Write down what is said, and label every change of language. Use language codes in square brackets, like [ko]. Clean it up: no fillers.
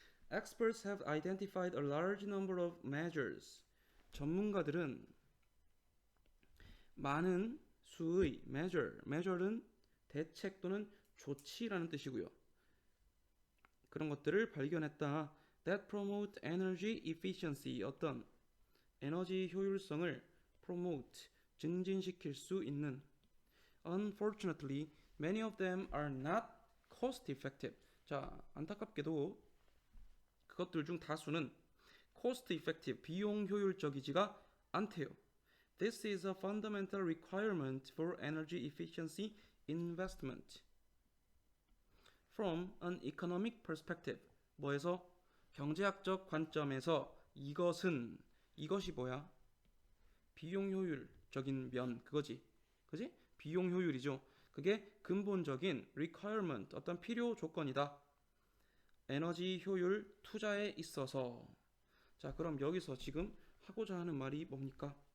[en] Experts have identified a large number of measures. [ko] 전문가들은 많은 수의 measure는 대책 또는 조치라는 뜻이고요. 그런 것들을 발견했다. [en] That promote energy efficiency. [ko] 어떤 에너지 효율성을 promote, 증진시킬 수 있는. [en] Unfortunately, many of them are not cost effective. [ko] 자, 안타깝게도 그것들 중 다수는 cost effective, 비용 효율적이지가 않대요. [en] This is a fundamental requirement for energy efficiency investment. From an economic perspective. [ko] 뭐에서? 경제학적 관점에서 이것이 뭐야? 비용 효율적인 면 그거지. 그지? 비용 효율이죠. 그게 근본적인 requirement, 어떤 필요 조건이다. 에너지 효율 투자에 있어서. 자, 그럼 여기서 지금 하고자 하는 말이 뭡니까?